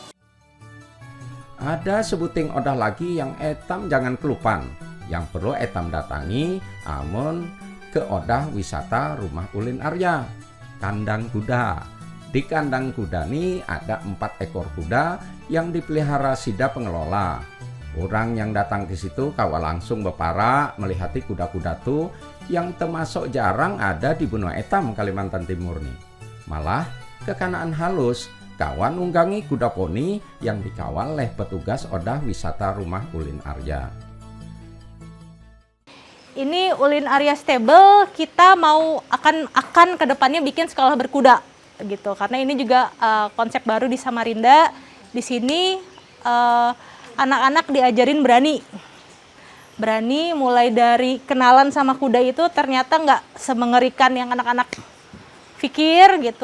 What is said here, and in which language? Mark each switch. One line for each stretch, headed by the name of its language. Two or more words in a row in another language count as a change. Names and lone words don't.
Banjar: Ada sebuting odah lagi yang etam jangan kelupan, yang perlu etam datangi amun ke odah wisata Rumah Ulin Arya, kandang kuda.
Indonesian: Di kandang kuda ini ada 4 ekor kuda yang dipelihara sida pengelola.
Banjar: Orang yang datang ke situ kawa langsung berpara melihati kuda-kuda tuh yang termasuk jarang ada di benua etam Kalimantan Timur nih. Malah kekanaan halus kawan nunggangi kuda poni yang dikawal oleh petugas odah wisata Rumah Ulin Arya.
Indonesian: Ini Ulin Arya Stable, kita mau akan kedepannya bikin sekolah berkuda gitu karena ini juga konsep baru di Samarinda. Di sini anak-anak diajarin berani mulai dari kenalan sama kuda itu ternyata nggak semengerikan yang anak-anak pikir gitu.